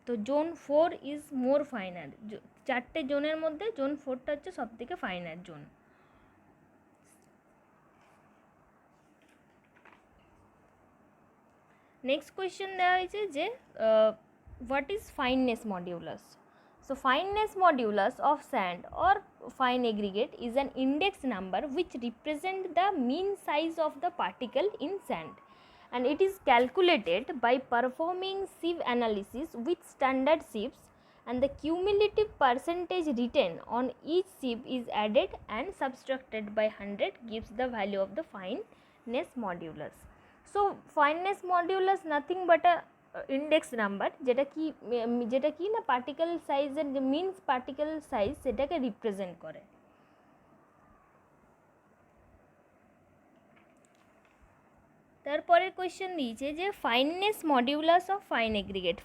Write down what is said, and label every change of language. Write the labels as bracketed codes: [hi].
[bn] তো zone 4 is more finer, চারটে জোনের মধ্যে জোন 4টা হচ্ছে সবথেকে ফাইনার জোন। নেক্সট কোয়েশ্চেন দেওয়া হয়েছে যে what is fineness modulus. [en] So fineness modulus of sand or fine aggregate is an index number which represent the mean size of the particle in sand, and it is calculated by performing sieve analysis with standard sieves, and the cumulative percentage written on each sieve is added and subtracted by 100 gives the value of the fineness modulus. [bn] So fineness modulus nothing but a index number, যেটা কি না particle সাইজের যে means particle size সেটাকে represent করে। তারপরের question দিয়েছে যে fineness modulus of fine aggregate.